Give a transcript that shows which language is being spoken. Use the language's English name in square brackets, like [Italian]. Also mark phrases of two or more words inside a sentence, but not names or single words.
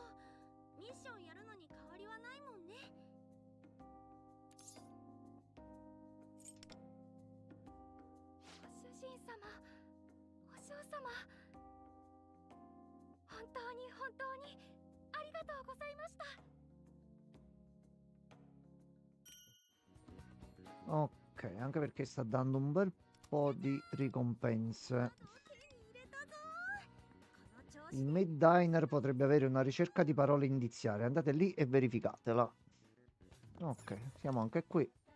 [Japanese] ミッションやるのに変わりはないもんね。ご主人様、お嬢様、本当にありがとうございました。 [Italian] Ok, anche perché sta dando un bel po' di ricompense. Il Mid Diner potrebbe avere una ricerca di parole indiziarie. Andate lì e verificatela. Ok, siamo anche qui.